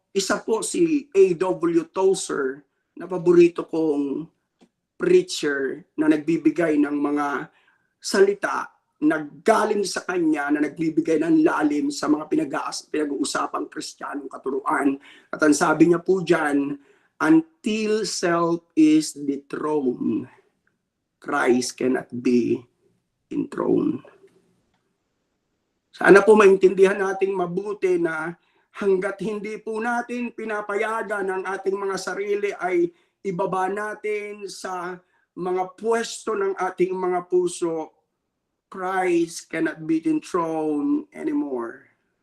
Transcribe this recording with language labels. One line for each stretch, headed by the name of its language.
Filipino: Isa po si A.W. Tozer, na paborito kong preacher na nagbibigay ng mga salita na galing sa kanya, na nagbibigay ng lalim sa mga pinag-uusapang Kristiyanong katuruan. At ang sabi niya po dyan,
English: until self is dethroned, Christ cannot be enthroned.
Filipino: Sana po maintindihan nating mabuti na hanggat hindi po natin pinapayagan ang ating mga sarili ay ibaba natin sa mga pwesto ng ating mga puso,
English: Christ cannot be enthroned anymore.